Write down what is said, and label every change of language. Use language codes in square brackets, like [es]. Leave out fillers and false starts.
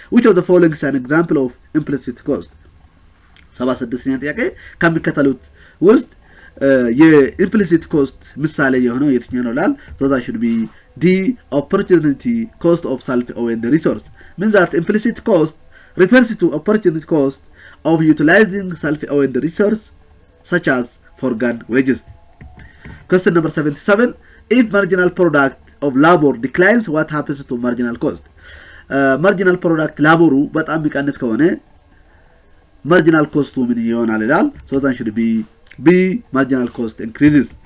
[en] Which of the following is an example of implicit cost? [am] 76ኛ ጥያቄ ከሚከተሉት ውስጥ የኢምፕሊሲት ኮስት ምሳሌ የሆነው የትኛው ነው ይላል። [en] So that should be D, opportunity cost of self-owned resource. Means that implicit cost refers to opportunity cost of utilizing self-owned resource such as foregone wages. Question number 77. If marginal product of labor declines, what happens to marginal cost? [am] Marginal product ላቦሩ በጣም የሚቀንስ ከሆነ marginal cost ምን ይሆናል ይላል። [en] So that should be B, marginal cost increases.